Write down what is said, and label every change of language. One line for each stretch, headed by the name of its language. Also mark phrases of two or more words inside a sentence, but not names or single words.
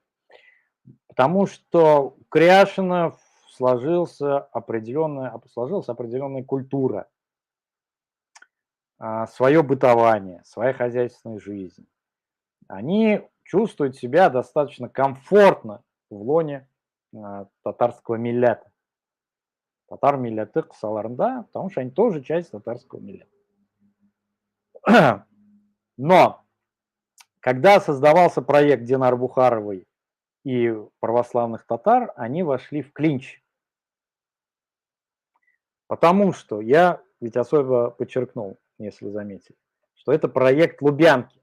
Russian: Потому что у Кряшина сложилась определенная культура, свое бытование, своя хозяйственная жизнь. Они чувствуют себя достаточно комфортно в лоне татарского миллята.
Tatar: Татар милләте кысаларында,
Russian: потому что они тоже часть татарского миллята. Но когда создавался проект Динар-Бухаровой и православных татар, они вошли в клинч. Потому что я ведь особо подчеркнул, если заметили, что это проект Лубянки.